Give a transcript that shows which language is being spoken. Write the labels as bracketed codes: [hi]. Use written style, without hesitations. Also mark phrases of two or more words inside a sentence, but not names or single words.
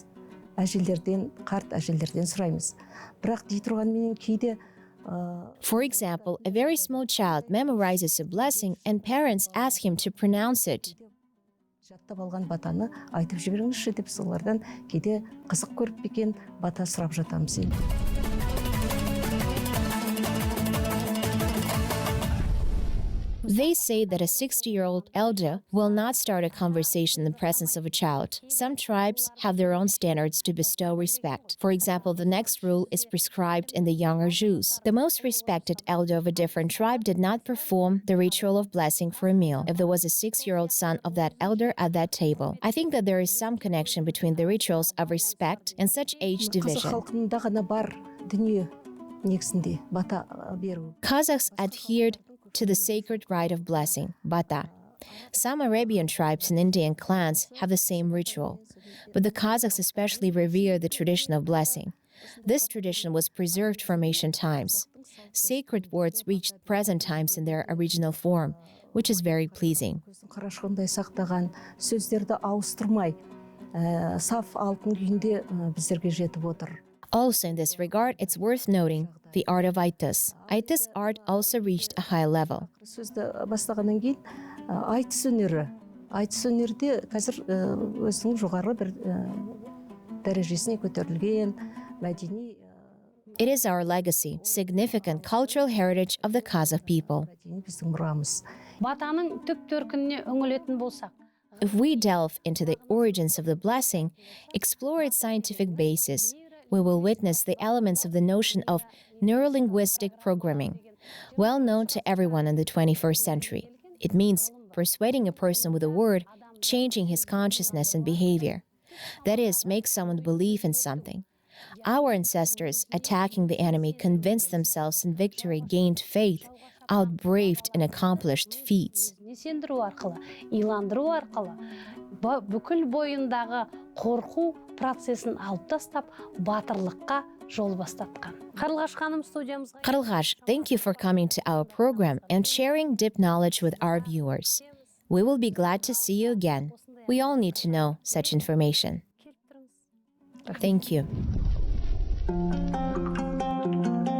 [kk] Әжелерден, қарт әжелерден сұраймыз. Бірақ дей тұрғанменен кейде [en] For example, a very small child memorizes a blessing and parents ask him to pronounce it. [kk] жаттап алған батаны айтып жіберіңізші деп солардан кейде қызық көріп пе екен бата сұрап жатамыз енді. [en] They say that a 60-year-old elder will not start a conversation in the presence of a child. Some tribes have their own standards to bestow respect. For example, the next rule is prescribed in the younger Jews. The most respected elder of a different tribe did not perform the ritual of blessing for a meal if there was a 6-year-old son of that elder at that table. I think that there is some connection between the rituals of respect and such age [kk] Қазақ [en] division. [kk] халқында ғана бар дүние негізінде бата беру. [en] Kazakhs adhered to the sacred rite of blessing, bata. Some Arabian tribes and Indian clans have the same ritual, but the Kazakhs especially revere the tradition of blessing. This tradition was preserved from ancient times. Sacred words reached present times in their original form, which is very pleasing. [kk] Қарашығындай сақтаған сөздерді ауыстырмай, саф алтын күйінде біздерге жетіп отыр. [en] Also, in this regard, it's worth noting the art of айтыс. Айтыс art also reached a high level. [kk] Сөзді бастағаннан кейін айтыс өнері. Айтыс өнерде қазір өзінің жоғары бір дәрежесіне көтерілген мәдени [en] It is our legacy, significant cultural heritage of the Kazakh people. [kk] біздің мұрамыз. Батаның түп төркініне үңілетін болсақ, [en] If we delve into the origins of the blessing, explore its scientific basis, we will witness the elements of the notion of neurolinguistic programming, well known to everyone in the 21st century. It means persuading a person with a word, changing his consciousness and behavior. That is, make someone believe in something. Our ancestors, attacking the enemy, convinced themselves in victory, gained faith, outbraved and accomplished feats. [kk] сендіру арқылы, иландыру арқылы, бүкіл бойындағы қорқу процесін алып тастап, батырлыққа жол бастатқан. Қарлығаш ханым студиямызға. Қарлығаш, [en] thank you for coming to our program and sharing deep knowledge with our viewers. We will be glad to see you again. We all need to know such information. Thank you.